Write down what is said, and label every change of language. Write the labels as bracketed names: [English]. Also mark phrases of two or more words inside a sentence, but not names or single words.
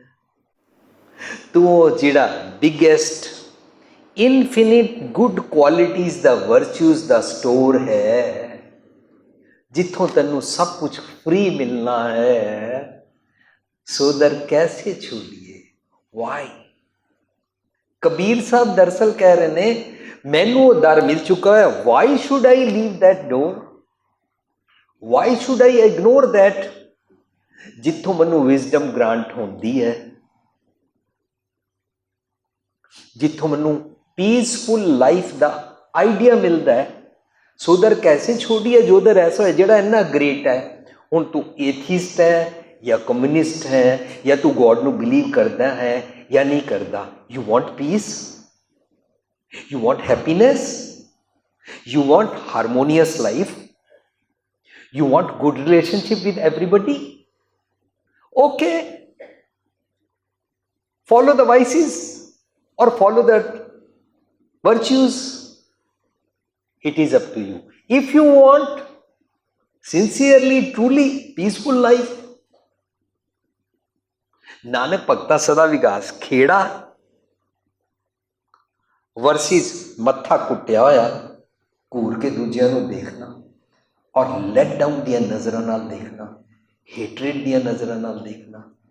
[Punjabi] ਤੂੰ ਜਿਹੜਾ [English] biggest infinite good qualities [Punjabi] ਦਾ, ਵਰਚੂਜ਼ ਦਾ ਸਟੋਰ ਹੈ, ਜਿੱਥੋਂ ਤੈਨੂੰ ਸਭ ਕੁਝ ਫ੍ਰੀ ਮਿਲਣਾ ਹੈ, ਸੋ ਦਰ ਕੈਸੇ ਛੂਲੀਏ? ਵਾਈ? ਕਬੀਰ ਸਾਹਿਬ ਦਰਅਸਲ ਕਹਿ ਰਹੇ ਨੇ ਮੈਨੂੰ ਉਹ ਦਰ ਮਿਲ ਚੁੱਕਾ ਹੈ, [English] why should I leave that door? Why should I ignore that? [Punjabi] ਜਿੱਥੋਂ ਮੈਨੂੰ [English] wisdom grant [Punjabi] ਹੁੰਦੀ ਹੈ, ਜਿੱਥੋਂ ਮੈਨੂੰ [English] peaceful life [Punjabi] ਦਾ ਆਈਡੀਆ ਮਿਲਦਾ ਹੈ, ਸੋ ਦਰ ਕੈਸੇ ਛੋੜੀਏ ਜੋ ਦਰ ਐਸਾ ਹੈ ਜਿਹੜਾ ਇੰਨਾ ਗ੍ਰੇਟ ਹੈ। ਹੁਣ ਤੂੰ ਏਥੀਸਟ ਹੈ ਜਾਂ ਕਮਿਊਨਿਸਟ ਹੈ, ਜਾਂ ਤੂੰ ਗੋਡ ਨੂੰ ਬਿਲੀਵ ਕਰਦਾ ਹੈ ਜਾਂ ਨਹੀਂ ਕਰਦਾ, [English] you want peace, you want happiness, you want harmonious life, you want good relationship with everybody, okay, follow the vices or follow the virtues, it is up to you. If you want sincerely, truly peaceful life, [Punjabi] ਨਾਨਕ ਭਗਤਾ ਸਦਾ ਵਿਗਾਸ ਖੇੜਾ ਵਰਸਿਸ ਮੱਥਾ ਕੁੱਟਿਆ ਹੋਇਆ ਘੂਰ ਕੇ ਦੂਜਿਆਂ ਨੂੰ ਦੇਖਣਾ ਔਰ [English] let down [Punjabi] ਦੀਆਂ ਨਜ਼ਰਾਂ ਨਾਲ ਦੇਖਣਾ, ਹੇਟਰੇਡ ਦੀਆਂ ਨਜ਼ਰਾਂ ਨਾਲ ਦੇਖਣਾ।